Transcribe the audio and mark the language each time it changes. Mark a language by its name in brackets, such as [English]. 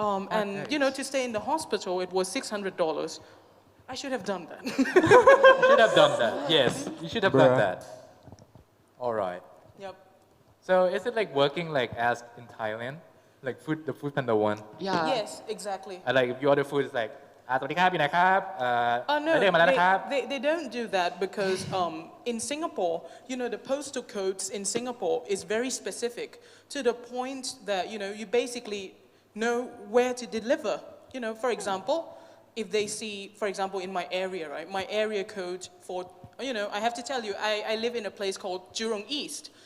[English] And, to stay in the hospital, it was $600. I should have done that. You should have done that. Yes, you should have done that. All right. Yep. So is it like working like as in Thailand, like the food panda one? Yeah. Yes, exactly. And like if you order food, it's like [Thai] สวัสดีครับอยู่ไหนครับ [English] No, [Thai] ได้มาแล้วนะครับ [English] they don't do that because in Singapore, the postal codes in Singapore is very specific to the point that, you basically know where to deliver. For example, if they see, for example, in my area, right, my area code for, I have to tell you, I live in a place called Jurong East.